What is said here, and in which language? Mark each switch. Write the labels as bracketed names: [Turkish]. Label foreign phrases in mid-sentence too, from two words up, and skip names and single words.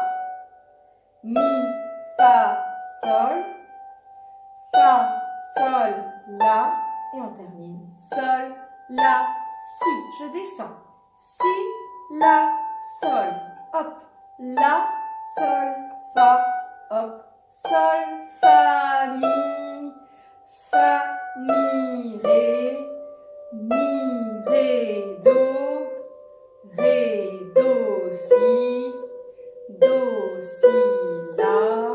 [French] Mi, Fa, Sol. Fa, Sol, La. Et on termine. Sol, La, Si. Je descends. Si, La, Sol. Hop. La, Sol, Fa. Hop. Sol, Fa, Mi. Fa, Mi, Ré. Mi, Ré, Do. Ré, Do, Si. Do, Si, La.